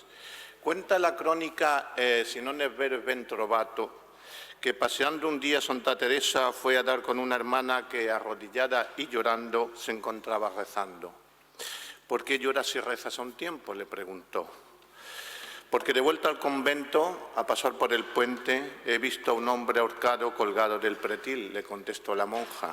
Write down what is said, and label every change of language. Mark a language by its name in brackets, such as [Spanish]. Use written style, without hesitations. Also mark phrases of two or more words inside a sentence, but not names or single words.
[Spanish] Cuenta la crónica, [Italian] si non è vero è ben trovato, [Spanish] que paseando un día Santa Teresa fue a dar con una hermana que, arrodillada y llorando, se encontraba rezando. ¿Por qué lloras y rezas a un tiempo?, le preguntó. Porque de vuelta al convento, a pasar por el puente, he visto a un hombre ahorcado colgado del pretil, le contestó la monja.